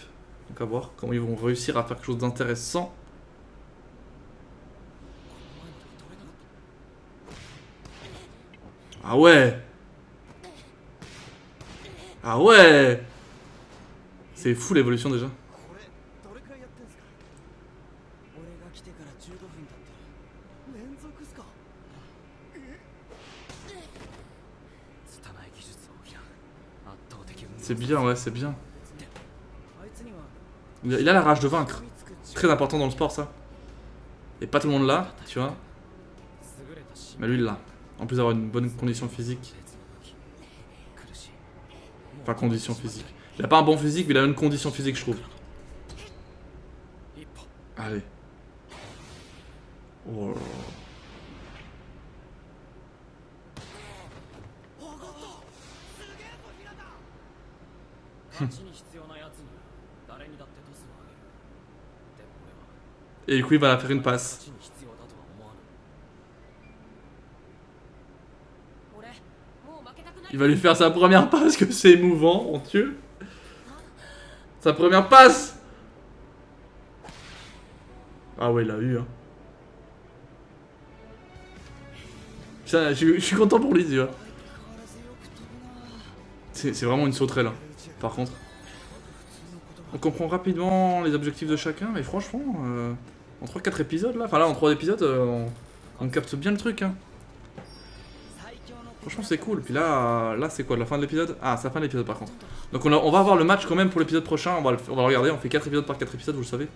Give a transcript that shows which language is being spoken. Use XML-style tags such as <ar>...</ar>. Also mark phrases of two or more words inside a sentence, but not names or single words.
<fr>Donc à voir comment ils vont réussir à faire quelque chose d'intéressant. Ah ouais! Ah ouais! C'est fou l'évolution déjà.</fr> <ja>これどれくらいやってんすか俺が来てから15分経ってる連続っすか拙い技術を補う圧倒的運動</ja> <fr>C'est bien, ouais, c'est bien.</fr> <ja>あいつには</ja> <fr>Il a la rage de vaincre.</fr> <ja>噛みつく力</ja> <fr>Très important dans le sport ça. Et pas tout le monde l'a, tu vois.</fr> <ja>優れたし</ja> <fr>Mais lui il l'a. En plus d'avoir une bonne condition physique.</fr> <ja>別の武器苦しい</ja> <fr>Enfin condition physique. Il a pas un bon physique, mais il a une condition physique je trouve.</fr> <ja>一歩</ja> <fr>Allez. Oh là là.</fr> <ja>勝ちに必要なやつに誰にだってトスをあげるでも俺は</ja> <fr>Et du coup il va la faire une passe.</fr> <ja>勝ちに必要だとは思わぬ俺もう負けたくない</ja> <fr>Il va lui faire sa première passe, que c'est émouvant, mon dieu. Sa première passe. Ah ouais, il l'a eu. Hein. Putain, je suis content pour lui, tu vois.</fr> <ja>相変わらずよく飛ぶな</ja> <fr>C'est vraiment une sauterelle, hein, par contre. On comprend rapidement les objectifs de chacun, mais franchement, en 3-4 épisodes là, enfin là en 3 épisodes, on capte bien le truc. Hein. Franchement, c'est cool. Puis là c'est quoi, la fin de l'épisode? Ah, c'est la fin de l'épisode par contre. Donc on va avoir le match quand même pour l'épisode prochain, on va le regarder, on fait 4 épisodes par 4 épisodes, vous le savez.</fr>